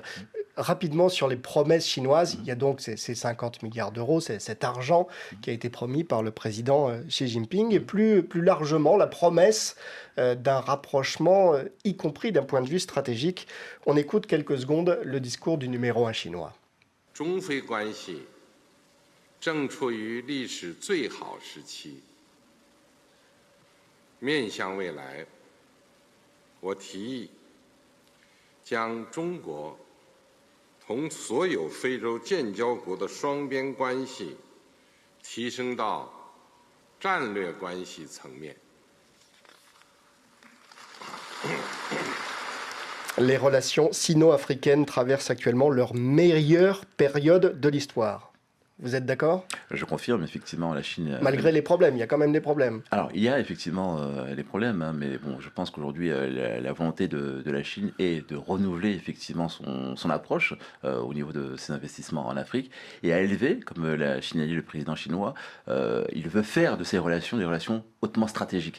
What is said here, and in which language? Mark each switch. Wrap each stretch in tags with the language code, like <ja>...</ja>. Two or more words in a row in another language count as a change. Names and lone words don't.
<fr>Rapidement sur les promesses chinoises, il y a donc ces 50 milliards d'euros, cet argent qui a été promis par le président Xi Jinping, et plus largement la promesse d'un rapprochement, y compris d'un point de vue stratégique. On écoute quelques secondes le discours du numéro 1 chinois.</fr> <zh>中非关系正处于历史最好时期，面向未来，我提议将中国同所有非洲建交国的双边关系提升到战略关系层面。</zh> <fr>Les relations sino-africaines traversent actuellement leur meilleure période de l'histoire. Vous êtes d'accord? Je confirme, effectivement, la Chine... Malgré les problèmes, il y a quand même des problèmes. Alors, il y a effectivement des problèmes, hein, mais bon, je pense qu'aujourd'hui, la volonté de la Chine est de renouveler effectivement son approche au niveau de ses investissements en Afrique et à élever, comme l'a signalé le président chinois, il veut faire de ces relations des relations hautement stratégiques.</fr>